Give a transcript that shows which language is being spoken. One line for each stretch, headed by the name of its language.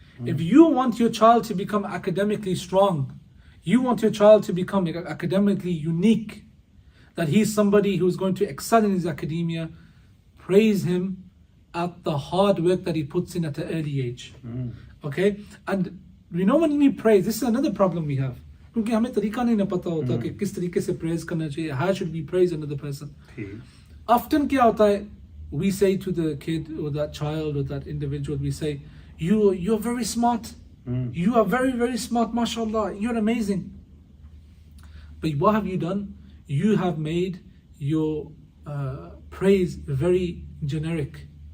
English: If you want your child to become academically strong, you want your child to become academically unique, that he's somebody who's going to excel in his academia, praise him at the hard work that he puts in at an early age. Okay? And we know when we praise, this is another problem we have.
Urdu: Because ہمیں طریقہ نہیں پتا ہوتا کہ کس طریقے سے praise کرنا چاہیے.
English: How should we praise another person? Often
Urdu: کیا ہوتا ہے,
English: we say to the kid or that child or that individual, we say, you're very smart. You are very, very smart, mashallah. You're amazing. But what have you done? You have made your praise very generic.